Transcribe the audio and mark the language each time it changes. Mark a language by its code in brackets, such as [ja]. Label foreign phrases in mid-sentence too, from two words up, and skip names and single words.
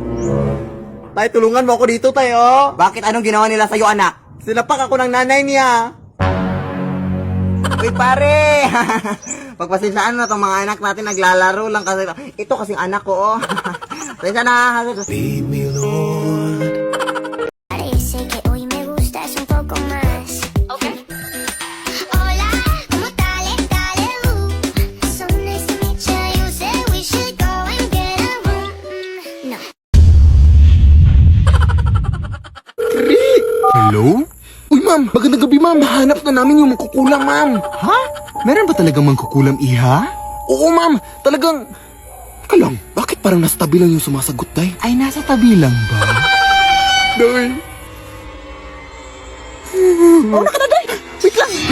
[tl] Tay, tulungan mo ako dito, tay, oh. Bakit? Anong ginawa nila sa'yo, anak? Sinapak ako ng nanay niya. Uy, pare! Pagpasensyaan na itong mga anak natin, naglalaro lang kasi. Ito kasing anak ko, oh. Pasensya na. [en] Lead me, Lord. [es] Parece que hoy me gustas un poco más. Okay. Hola, ¿cómo tal? [en] So nice to meet you. You said we should go and get a room. No. Hello? [tl] Uy, ma'am. Magandang gabi, ma'am. Hanap na namin yung mangkukulam, ma'am. Ha? Meron ba talagang mangkukulam, iha? Oo, ma'am. Talagang... Kalang, bakit parang nasa tabi lang yung sumasagot, day? Ay, nasa tabi lang ba? Day. Oh, naka na, day. Wait lang.